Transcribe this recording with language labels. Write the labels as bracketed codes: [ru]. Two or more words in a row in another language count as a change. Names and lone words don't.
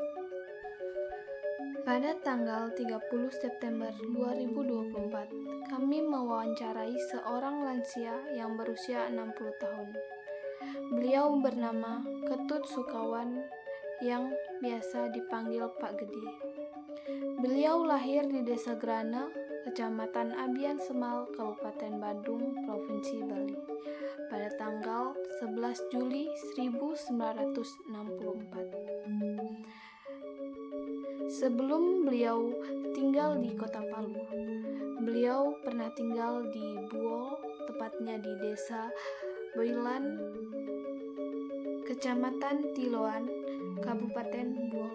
[id] Pada tanggal 30 September 2024, kami mewawancarai seorang lansia yang berusia 60 tahun. Beliau bernama Ketut Sukawan yang biasa dipanggil Pak Gede. Beliau lahir di Desa Grana, Kecamatan Abian Semal, Kabupaten Badung, Provinsi Bali, pada tanggal 11 Juli 1964. Sebelum beliau tinggal di Kota Palu, beliau pernah tinggal di Buol, tepatnya di Desa Boilan, Kecamatan Tiloan, Kabupaten Buol.